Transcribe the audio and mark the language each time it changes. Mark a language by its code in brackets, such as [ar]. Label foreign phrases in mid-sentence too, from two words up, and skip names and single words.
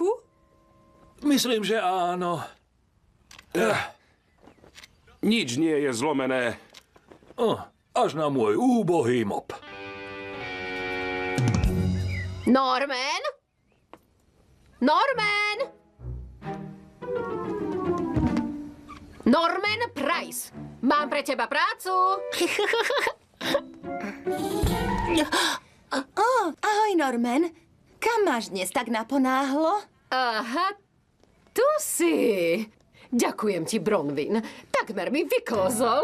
[sk] Myslím, že áno. Nič nie je zlomené. Až na môj úbohý mop. Norman? Norman? Norman Price, mám pre teba prácu. Ahoj, Norman. Kam máš dnes tak naponáhlo? Aha, tu si. Ďakujem ti, Bronwyn. Takmer mi vyklozol.